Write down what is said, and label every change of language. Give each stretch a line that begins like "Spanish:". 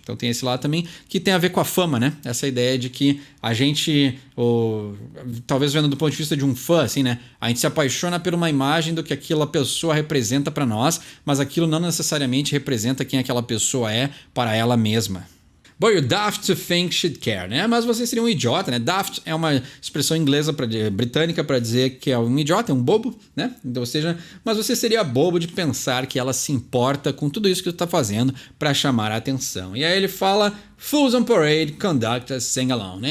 Portuguese: Então tem esse lado também que tem a ver com a fama, né? Essa ideia de que a gente, talvez vendo do ponto de vista de um fã, assim, né? A gente se apaixona por uma imagem do que aquela pessoa representa para nós, mas aquilo não necessariamente representa quem aquela pessoa é para ela mesma.
English: But you're daft to think she'd care, né?
Portuguese: Mas você seria um idiota, né? Daft é uma expressão inglesa britânica para dizer que é um idiota, é um bobo, né? Então, ou seja, mas você seria bobo de pensar que ela se importa com tudo isso que tu tá fazendo para chamar a atenção. E aí ele fala
English: Fools on Parade conduct a sing-along,
Portuguese: né?